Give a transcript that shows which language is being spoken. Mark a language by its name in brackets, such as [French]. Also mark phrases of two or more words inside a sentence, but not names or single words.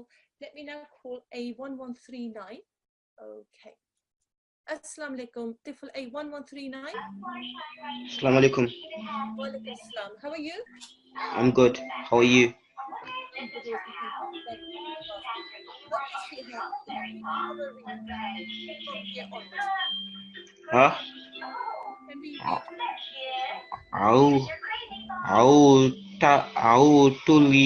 [English] Let me now call A1139. Okay. [Arabic] السلام عليكم. طفل A1139. السلام عليكم. وعليكم السلام. [English] How are you? I'm good. How are you? I'm good also, thank you. Thank you for asking. Okay, sweetheart. How are we from here onwards? Huh? Can we read? Au tuli